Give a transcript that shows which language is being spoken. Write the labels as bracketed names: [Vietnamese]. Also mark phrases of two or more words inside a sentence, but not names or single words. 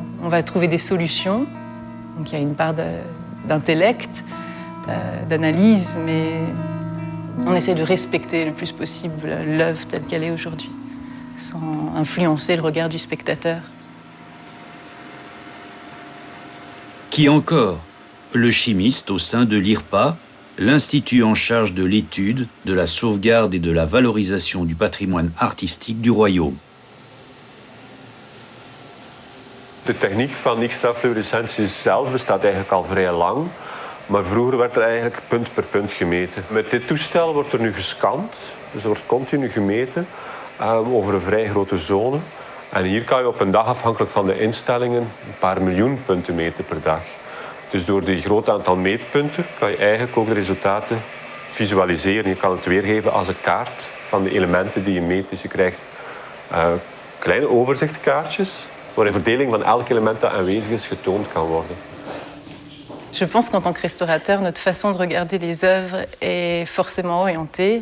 [French] On va trouver des solutions, donc il y a une part d'intellect, d'analyse, mais on essaie de respecter le plus possible l'œuvre telle qu'elle est aujourd'hui, sans influencer le regard du spectateur. Qui encore? Le chimiste au sein de l'IRPA, l'institut en charge de l'étude, de la sauvegarde et de la valorisation du patrimoine artistique du royaume. [Dutch] De techniek van X-strafluorescentie zelf bestaat eigenlijk al vrij lang. Maar vroeger werd er eigenlijk punt per punt gemeten. Met dit toestel wordt er nu gescand. Dus er wordt continu gemeten over een vrij grote zone. En hier kan je op een dag, afhankelijk van de instellingen, een paar miljoen punten meten per dag. Dus door die groot aantal meetpunten kan je eigenlijk ook de resultaten visualiseren. Je kan het weergeven als een kaart van de elementen die je meet. Dus je krijgt kleine overzichtkaartjes waar de verdeling van elk element dat aanwezig is getoond kan worden. [French] Je pense qu'en tant que restaurateur, notre façon de regarder les œuvres est forcément orientée.